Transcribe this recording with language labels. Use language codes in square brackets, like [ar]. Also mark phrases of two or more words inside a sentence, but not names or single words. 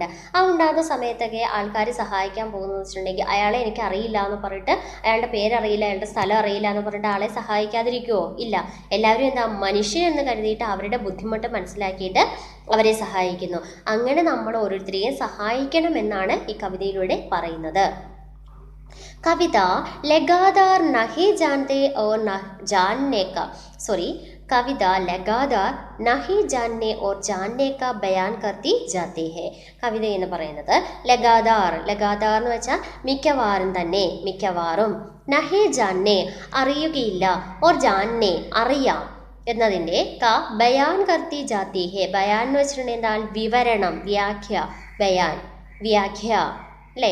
[ml] ആ ഉണ്ടാകുന്ന സമയത്തൊക്കെ ആൾക്കാർ സഹായിക്കാൻ പോകുന്നത് വെച്ചിട്ടുണ്ടെങ്കിൽ അയാളെ എനിക്ക് അറിയില്ല എന്ന് പറഞ്ഞിട്ട്, അയാളുടെ പേരറിയില്ല, അയാളുടെ സ്ഥലം അറിയില്ല എന്ന് പറഞ്ഞിട്ട് ആളെ സഹായിക്കാതിരിക്കുമോ? ഇല്ല. എല്ലാവരും എന്താ, മനുഷ്യരെന്ന് കരുതിയിട്ട് അവരുടെ ബുദ്ധിമുട്ട് മനസ്സിലാക്കിയിട്ട് അവരെ സഹായിക്കുന്നു. അങ്ങനെ നമ്മൾ ഓരോരുത്തരെയും സഹായിക്കണമെന്നാണ് ഈ കവിതയിലൂടെ പറയുന്നത്. [hi] कविता लगातार नहीं जानते और न जानने का कविता लगातार नहीं जानने और जानने का बयान करती जाती है. [ml] കവിത എന്ന് പറയുന്നത് ലഗാതാർ എന്ന് വെച്ചാൽ മിക്കവാറും തന്നെ, മിക്കവാറും, [hi] नहीं जानने [ml] അറിയുകയില്ല, [hi] और जानने [ml] അറിയാം എന്നതിൻ്റെ [hi] का बयान करती जाती है. [ml] ബയാൻ എന്ന് വെച്ചിട്ടുണ്ടെങ്കിൽ എന്താണ്? വിവരണം, വ്യാഖ്യ. ബയാൻ വ്യാഖ്യ അല്ലേ.